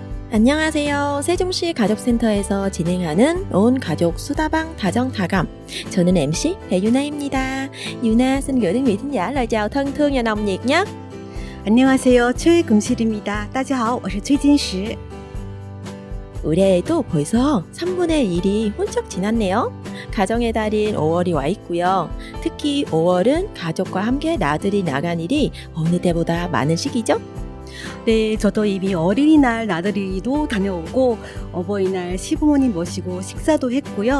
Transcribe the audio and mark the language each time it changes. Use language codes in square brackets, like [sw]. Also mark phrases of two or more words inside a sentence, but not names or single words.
[ko] 안녕하세요. 세종시 가족센터에서 진행하는 온 가족 수다방 다정다감. 저는 MC 배유나입니다. [vi] Yuna xin gửi đến quý thính giả lời chào thân thương và nồng nhiệt nhé. [ko] 안녕하세요. 최금실입니다. [zh] 大家好，我是崔金石. [ko] 올해에도 벌써 3분의 1이 훌쩍 지났네요. 가정의 달인 5월이 와 있고요. 특히 5월은 가족과 함께 나들이 나간 일이 어느 때보다 많은 시기죠? 네, 저도 이미 어린이날 나들이도 다녀오고 어버이날 시부모님 모시고 식사도 했고요.